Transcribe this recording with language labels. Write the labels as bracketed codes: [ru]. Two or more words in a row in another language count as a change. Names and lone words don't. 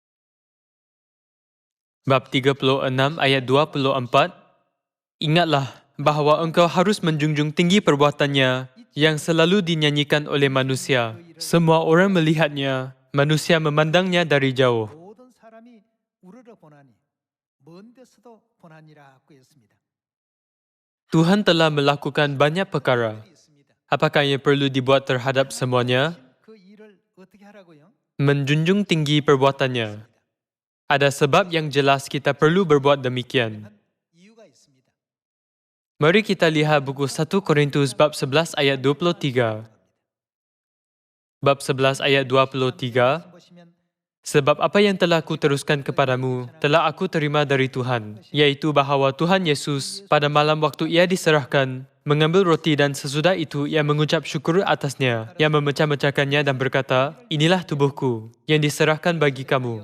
[ms] Bab 36 ayat 24. Ingatlah bahawa engkau harus menjunjung tinggi perbuatannya yang selalu dinyanyikan oleh manusia. Semua orang melihatnya, manusia memandangnya dari jauh. [ko] 모든 사람이 우러러 보나니 먼 데서도 보나니라고 했습니다. [ms] Tuhan telah melakukan banyak perkara. Apakah yang perlu dibuat terhadap semuanya? [ko] 그 일을 어떻게 하라고요? [ms] Menjunjung tinggi perbuatannya. Ada sebab yang jelas kita perlu berbuat demikian. [ko] 한 이유가 있습니다. [ms] Mari kita lihat buku 1 Korintus bab 11 ayat 23. Bab 11 ayat 23. [ko] 보시면 [ms] Sebab apa yang telah kuteruskan kepadamu, telah aku terima dari Tuhan, yaitu bahawa Tuhan Yesus, pada malam waktu ia diserahkan, mengambil roti dan sesudah itu ia mengucap syukur atasnya, ia memecah-mecahkannya dan berkata, inilah tubuhku, yang diserahkan bagi kamu.